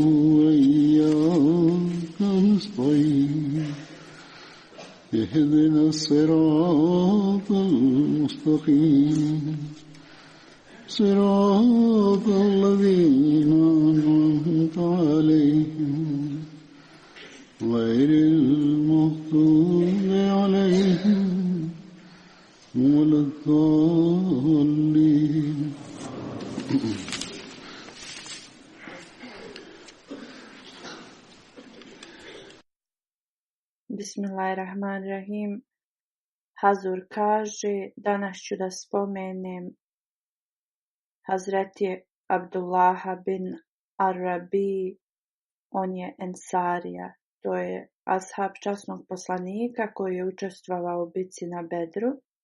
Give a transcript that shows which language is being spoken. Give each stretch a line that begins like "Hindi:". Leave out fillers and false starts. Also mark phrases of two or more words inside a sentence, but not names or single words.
Arabic: وإياك نستعين اهدنا الصراط المستقيم صراط الذين أنعمت عليهم غير المغضوب عليهم ولا الضالين. بسم الله الرحمن الرحيم.
Bosnian: Hazur kaže, danas ću da spomenem Hazreti Abdullaha bin Ar-Rabi, on je Ensarija, to je ashab časnog poslanika koji je učestvovao u bici na Bedru.